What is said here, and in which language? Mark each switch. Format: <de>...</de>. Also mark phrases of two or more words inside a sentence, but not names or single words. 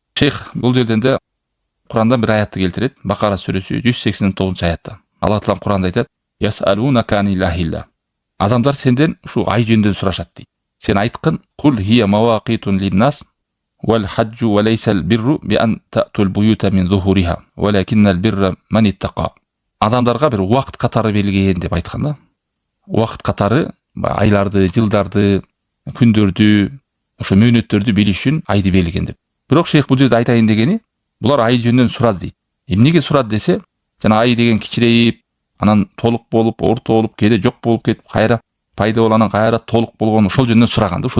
<ky>Шейх бул жерден де Курандан bir аятты келтирет. Бакара сүрөсү 189 аятта. Алла Таала Куранда айтат:</ky> <ar>"يسألونك عن الأهلة".</ar> <ky>Адамдар сенден ушу ай жөнүндө сурашат дейт. Сен айткын:</ky> <ar>"قل هي مواقيت للناس والحج وليس البر بأن تأتوا البيوت من ظهورها ولكن البر من اتقى".</ar> <ky>Адамдарга bir убакыт катары берилген деп айткан да. Убакыт катары айларды, жылдарды, күндөрдү, ошо мөөнөттөрдү билиш үчүн айды берилген деп. Бирок шейх бул жерде айтайын дегени, булар ай жөнүндөн сурады дейт. Эмнеге сурады десе, жана ай деген кичирейип, анан толук болуп, орто болуп, кээде жок болуп кетип, кайра пайда болуп, анан кайра толук болгон, ошол жөнүндөн сураган да.</ky>